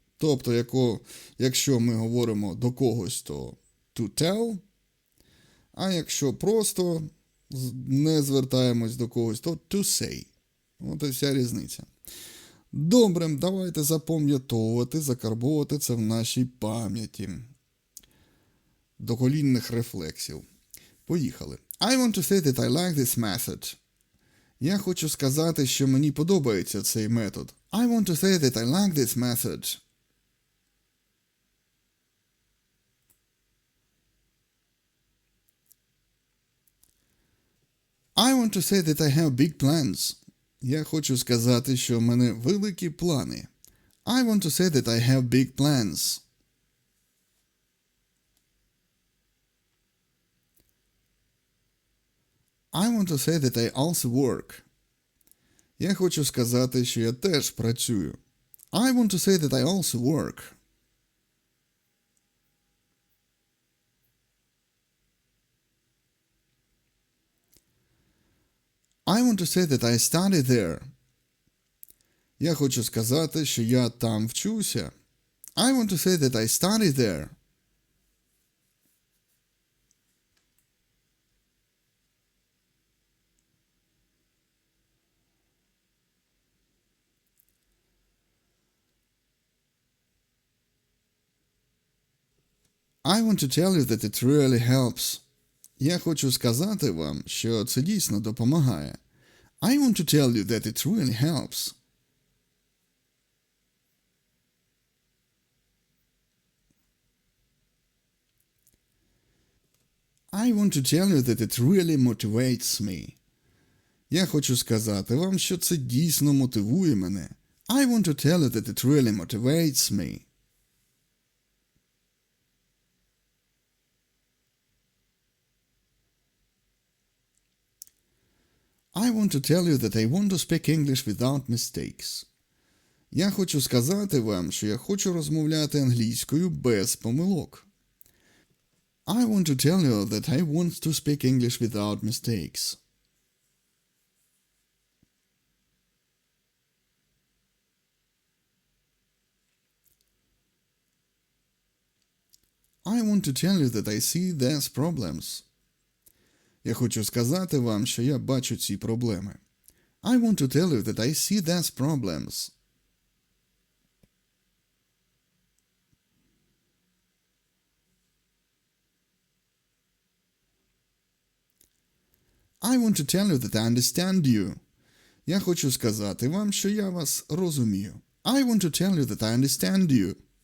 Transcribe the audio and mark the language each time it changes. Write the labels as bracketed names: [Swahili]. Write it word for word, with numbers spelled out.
[Ukrainian] Тобто, яко, якщо ми говоримо до когось, то to tell, а якщо просто не звертаємось до когось, то to say. От і вся різниця. Добре, давайте запам'ятовувати, закарбовувати це в нашій пам'яті. До колінних рефлексів. Поїхали. [English] I want to say that I like this method. [Ukrainian] Я хочу сказати, що мені подобається цей метод. [English] I want to say that I like this method. I want to say that I have big plans. [Ukrainian] Я хочу сказати, що в мене великі плани. [English] I want to say that I have big plans. I want to say that I also work. [Ukrainian] Я хочу сказати, що я теж працюю. [English] I want to say that I also work. I want to say that I study there. [Ukrainian] Я хочу сказати, що я там вчуся. [English] I want to say that I study there. I want to tell you that it really helps. [Ukrainian] Я хочу сказати вам, що це дійсно допомагає. [English] I want to tell you that it really helps. I want to tell you that it really motivates me. [Ukrainian] Я хочу сказати вам, що це дійсно мотивує мене. [English] I want to tell you that it really motivates me. I want to tell you that I want to speak English without mistakes. [Ukrainian] Я хочу сказати вам, що я хочу розмовляти англійською без помилок. [English] I want to tell you that I want to speak English without mistakes. I want to tell you that I see these problems. [Ukrainian] Я хочу сказати вам, що я бачу ці проблеми. [English] I want to tell you that I see these problems. I want to tell you that I understand you. [Ukrainian] Я хочу сказати вам, що я вас розумію. [English] I want to tell you that I understand you.